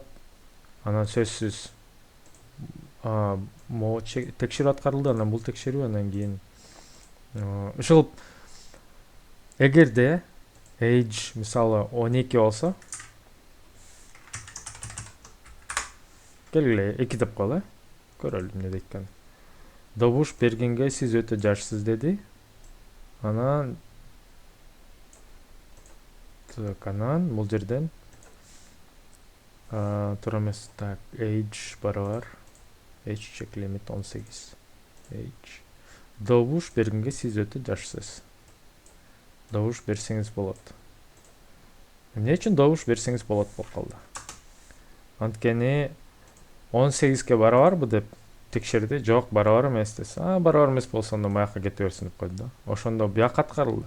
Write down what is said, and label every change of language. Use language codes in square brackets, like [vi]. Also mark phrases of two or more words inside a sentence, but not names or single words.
[ky] Анан сөзсүз могу текшерүү аткарылды, анан бул текшерүү, анан кийин ушул эгерде age мисалы 12 болсо, келгиле 2 деп коелу, көрөлү эмне дейт экен. Добуш бергенге сиз өтө жашсыз деди. Анан бул жерден туура эмес. Так, age барабар [en] age check limit [ky] 18. Age. Добуш бергенге сиз өтө жашсыз. Добуш берсеңиз болот. Эмне үчүн добуш берсеңиз болот болуп калды? Анткени 18ге барабарбы деп текшерди. Жок, барабар эмес десе. Барабар эмес болсо анда маяка кете берсин деп койду да. Ошондо бияка аткарылды.